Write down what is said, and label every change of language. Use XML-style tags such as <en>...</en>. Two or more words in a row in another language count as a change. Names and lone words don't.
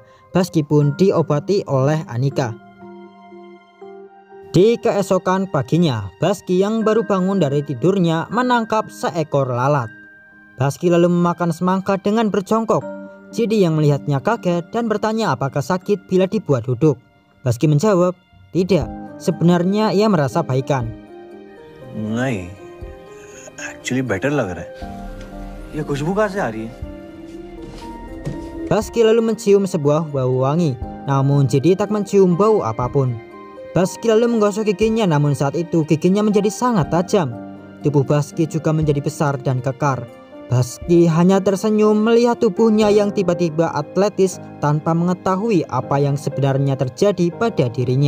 <id>Baski pun diobati oleh Anika. Di keesokan paginya, Baski yang baru bangun dari tidurnya menangkap seekor lalat. Baski lalu memakan semangka dengan berjongkok. Jidi yang melihatnya kaget dan bertanya apakah sakit bila dibuat duduk. Baski menjawab, tidak, sebenarnya ia merasa baikan.</id> <hi>नहीं,</hi> <en>actually better</en> <hi>लग रहा है. ये खुशबू कहाँ से आ रही है?</hi> <id>Baski lalu mencium sebuah bau wangi, namun Jidi tak mencium bau apapun. Baski lalu menggosok giginya, namun saat itu giginya menjadi sangat tajam. Tubuh Baski juga menjadi besar dan kekar. Baski hanya tersenyum melihat tubuhnya yang tiba-tiba atletis tanpa mengetahui apa yang sebenarnya terjadi pada dirinya.</id>